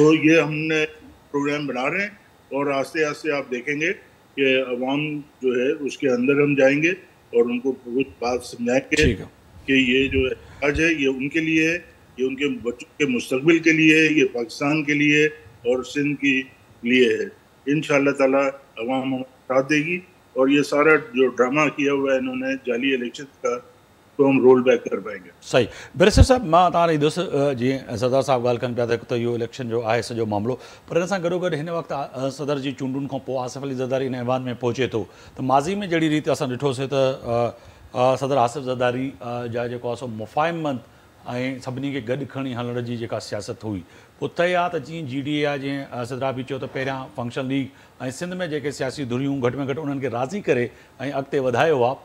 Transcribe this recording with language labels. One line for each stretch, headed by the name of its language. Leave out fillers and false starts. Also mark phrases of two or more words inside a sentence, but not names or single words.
Urdu: تو یہ ہم نے پروگرام بنا رہے ہیں اور آہستہ آہستہ آپ دیکھیں گے کہ عوام جو ہے اس کے اندر ہم جائیں گے اور ان کو کچھ بات سمجھائیں گے کہ یہ جو احتجاج ہے یہ ان کے لیے ہے، یہ ان کے بچوں کے مستقبل کے لیے ہے، یہ پاکستان کے لیے اور سندھ کے لیے ہے. انشاءاللہ تعالی عوام ساتھ دے گی اور یہ سارا جو ڈرامہ کیا ہوا ہے انہوں نے جعلی الیکشن کا تو ہم رول بیک کر پائیں گے. صحیح.
Sindhi: بیرسٹر صاحب मां तव्हां दोस्त जी सरदार साहब ॻाल्हि कनि पिया त इहो इलेक्शन जो आहे सॼो मामिलो, पर हिन सां गॾोगॾु हिन वक़्तु सदर जी चूंडुनि खां पोइ आसिफ अली ज़रदारी इन ऐवान में पहुचे थो. त माज़ी में जहिड़ी रीति असां ॾिठोसीं त सदर आसिफ ज़रदारी जा जेको आहे सो मुफ़ाहिमत ऐं सभिनी खे गॾु खणी हलण जी जेका सियासत हुई, पोइ तय आहे त जीअं जी डी ए आहे, जीअं सिदरा बि चयो त पहिरियां फंक्शन लीग ऐं सिंध में जेके सियासी धुरियूं घटि में घटि उन्हनि खे राज़ी करे ऐं अॻिते वधायो आहे.